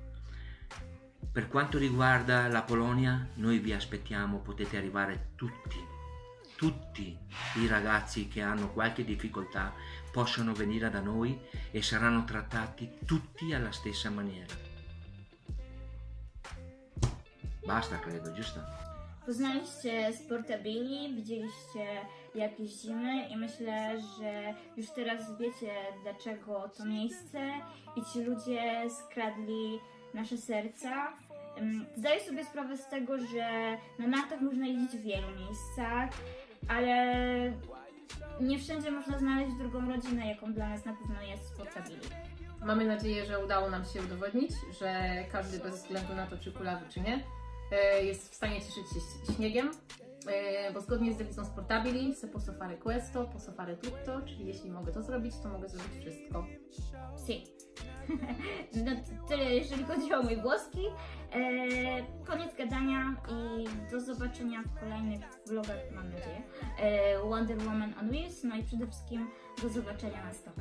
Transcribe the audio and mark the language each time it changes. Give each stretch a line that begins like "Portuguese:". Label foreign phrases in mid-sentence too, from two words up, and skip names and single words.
Italian: Per quanto riguarda la Polonia, noi vi aspettiamo, potete arrivare tutti i ragazzi che hanno qualche difficoltà possono venire da noi e saranno trattati tutti alla stessa maniera. Basta, credo, giusto?
Polish: Poznaliście Sportabili, widzieliście jak jeździmy i myślę, że już teraz wiecie, dlaczego to miejsce i ci ludzie skradli nasze serca. Zdaję sobie sprawę z tego, że na nartach można jeździć w wielu miejscach, ale nie wszędzie można znaleźć drugą rodzinę, jaką dla nas na pewno jest Sportabili. Mamy nadzieję, że udało nam się udowodnić, że każdy bez względu na to, czy kulawy, czy nie, jest w stanie cieszyć się śniegiem, bo zgodnie z dewizą Sportabili
Italian: se posso fare questo, posso fare tutto,
Polish: czyli jeśli mogę to zrobić, to mogę zrobić wszystko.
Italian: Si.
Polish: No, tyle jeżeli chodzi o mój włoski. Koniec gadania i do zobaczenia w kolejnych vlogach, mam nadzieję. Wonder Woman on Wheels, no i przede wszystkim do zobaczenia na stopach.